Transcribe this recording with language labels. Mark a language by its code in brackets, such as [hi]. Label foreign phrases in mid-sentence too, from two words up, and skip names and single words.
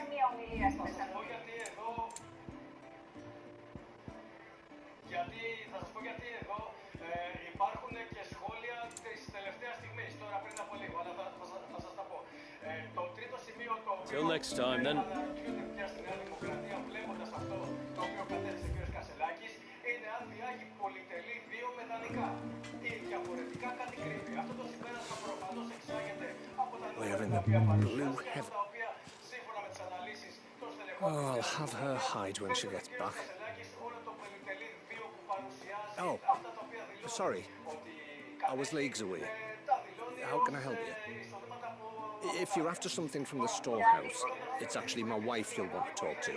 [el] ομιλία στη Θεσσαλονίκη. Γιατί, θα σας πω γιατί εδώ υπάρχουν και σχόλια της τελευταίας στιγμής, τώρα πριν από λίγο, αλλά θα σας τα πω. Το τρίτο σημείο το οποίο [en] Till next time, then. [el] αναρωτιούνται πια στη Νέα Δημοκρατία, βλέποντας αυτό το οποίο κατέθεσε ο κ. Κασελάκης, είναι αν διάγει πολυτελή δύο μετανικά ή διαφορετικά κάτι κρύβει. Αυτό το συμπέρασμα προφανώς εξάγεται από τα νούμερα τα οποία παρουσιάζονται, τα οποία σύμφωνα με τις αναλύσεις των στελεχών [en] Oh, I'll have her hide when she gets back. Oh, sorry. I was leagues away. How can I help you? If you're after something from the storehouse, it's actually my wife you'll want to talk to.